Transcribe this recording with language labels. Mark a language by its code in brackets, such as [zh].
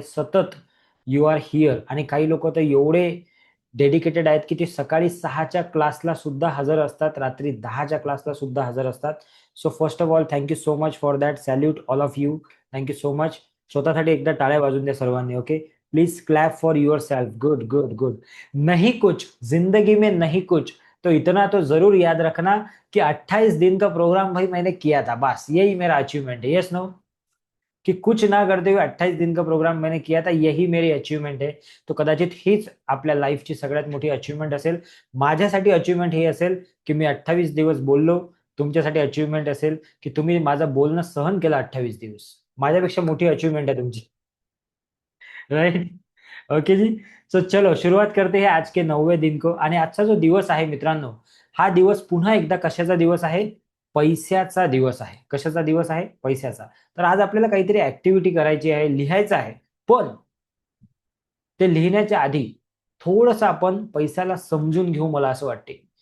[mr] सतत [en] You are here. [mr] आणि काही लोकं तर एवढे डेडिकेटेड आहेत, की ते सकाळी 6च्या क्लासला सुद्धा हजर असतात, रात्री 10च्या क्लासला सुद्धा हजर असतात. [en] So first of all thank you so much for that. Salute all of you. Thank you so much. [mr] स्वतःसाठी एकदा टाळ्या वाजवून द्या सर्वांनी. [en] Okay, please clap for yourself. Good good good. [hi] नहीं कुछ जिंदगी में नहीं कुछ, तो इतना तो जरूर याद रखना कि 28 दिन का प्रोग्राम भाई मैंने किया था, बस यही मेरा अचीवमेंट है. [en] yes no, [hi] कि कुछ ना करते हुए 28 दिन का प्रोग्राम मैंने किया था, यही मेरी अचीवमेंट है. [mr] तो कदाचित हीच आपल्या लाईफची सगळ्यात मोठी अचीवमेंट असेल. माझ्यासाठी अचीवमेंट ही असेल की मी 28 दिवस बोललो. तुमच्यासाठी अचीवमेंट असेल की तुम्ही माझं बोलणं सहन केलं 28 दिवस. माझ्यापेक्षा मोठी अचीवमेंट आहे तुमची. [en] Right. Okay जी. [hi] सो चलो शुरुआत करते हैं आज के 9वें दिन को. [mr] आणि आजचा जो दिवस आहे मित्रांनो, हा दिवस पुन्हा एकदा कशाचा दिवस आहे? पैशाचा दिवस आहे. कशाचा दिवस आहे? पैशाचा. तर आज आपल्याला काहीतरी ऍक्टिव्हिटी करायची आहे, लिहायचं आहे. पण ते लिहिण्याच्या आधी थोडंसं आपण पैशाला समजून घेऊ, मला असं वाटते.